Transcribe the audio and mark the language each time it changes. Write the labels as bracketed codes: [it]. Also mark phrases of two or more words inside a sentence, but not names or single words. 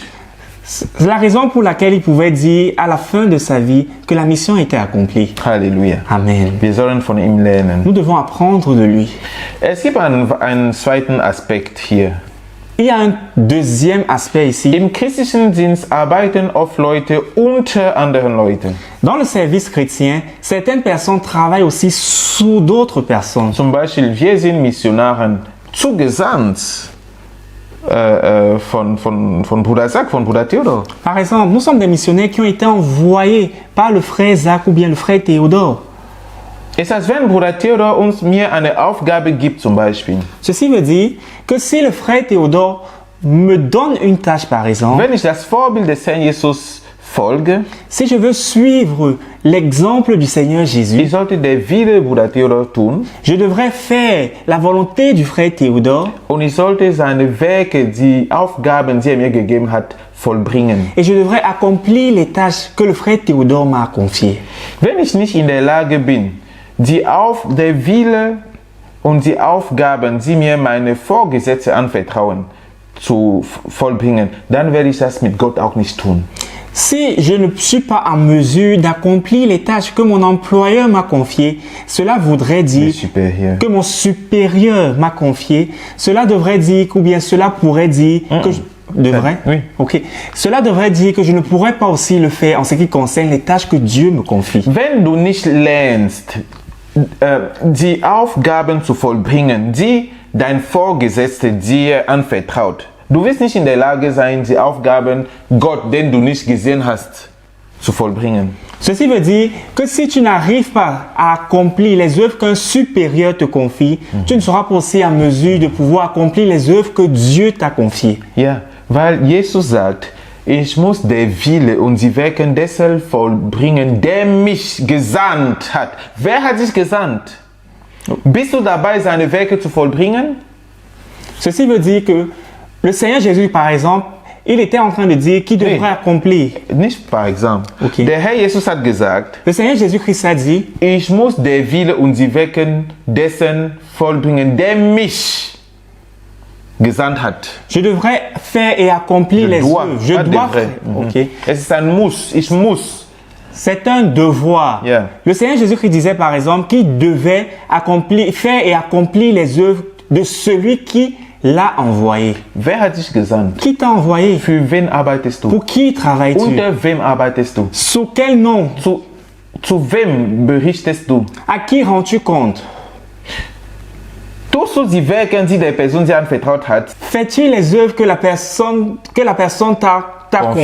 [fr] C'est la raison pour laquelle il pouvait dire à la fin de sa vie que la mission était accomplie. Halleluja. Amen. [de] Wir sollen von ihm lernen. [fr] Nous devons apprendre de lui. [de] Es gibt einen zweiten Aspekt hier. [fr] Il y a un deuxième aspect ici. [de] Im christlichen Dienst arbeiten oft Leute unter anderen Leuten. [fr] Dans le service chrétien, certaines personnes travaillent aussi sous d'autres personnes. [de] Zum Beispiel, wir sind Missionaren zugesandt von Bruder Zach, von Bruder Theodor. [fr] Par exemple, nous sommes des missionnaires qui ont été envoyés par le frère Zach ou bien le frère Théodore. [de] Es ist, als wenn Bruder Theodor mir eine Aufgabe gibt, zum Beispiel. [fr] Ceci veut dire que si le frère Théodore me donne une tâche, par exemple, [de] Wenn ich das Vorbild des Herrn Jesus folge, [fr] si je veux suivre l'exemple du Seigneur [de] ich [fr] Jésus, [de] sollte der Wille Bruder Theodor tun [fr] je devrais faire la volonté du frère Théodore [de] und ich sollte seine Werke, die Aufgaben, die er mir gegeben hat, vollbringen. [fr] et je devrais accomplir les tâches que le frère Théodore m'a confiées. [de] Wenn ich nicht in der Lage bin, der Wille und die Aufgaben, die mir meine Vorgesetzte anvertrauen, zu vollbringen, dann werde ich das mit Gott auch nicht tun. [fr] Si je ne suis pas en mesure d'accomplir les tâches que mon employeur m'a confiées, cela voudrait Le dire supérieur. que mon supérieur m'a confié, cela devrait dire, ou bien cela pourrait dire que je devrais. Oui. Ok. Cela devrait dire que je ne pourrais pas aussi le faire en ce qui concerne les tâches que Dieu me confie. [de] Wenn du nicht lernst, die Aufgaben zu vollbringen, die dein Vorgesetzter dir anvertraut, du wirst nicht in der Lage sein, die Aufgaben Gott, den du nicht gesehen hast, zu vollbringen. [fr] Ceci veut dire que si tu n'arrives pas à accomplir les œuvres qu'un supérieur te confie, tu ne seras pas aussi en mesure de pouvoir accomplir les œuvres que Dieu t'a confiées. [de] Ja, weil Jesus sagt, ich muss der Wille und die Werke dessen vollbringen, der mich gesandt hat. Wer hat dich gesandt? Bist du dabei, seine Werke zu vollbringen? [fr] Ceci veut dire que le Seigneur Jésus, par exemple, il était en train de dire qu'il devrait Oui. accomplir. Nicht par exemple. Okay. [de] Der Herr Jesus hat gesagt, [fr] Le Seigneur Jésus-Christ a dit, [de] ich muss der Wille und die Werke dessen vollbringen, der mich gesandt hat. [fr] je devrais faire et accomplir les œuvres. Je pas dois devrais. faire. Mhm. Ok. [de] Es ist ein Muss, ich muss. [fr] C'est un devoir. Yeah. Le Seigneur Jésus-Christ disait par exemple qu'il devait accomplir, faire et accomplir les œuvres de celui qui l'a envoyé. [de] Wer hat dich gesandt? [fr] Qui t'a envoyé? [de] Für wen arbeitest du? [fr] Pour qui travailles-tu? [de] Unter wem arbeitest du? [fr] Sous quel nom? [de] Zu wem berichtest du? [fr] À qui rends-tu compte? [de] Tust du die Werke, die der Person dir anvertraut hat, [fr] Fais-tu les œuvres que la personne t'a Confiées.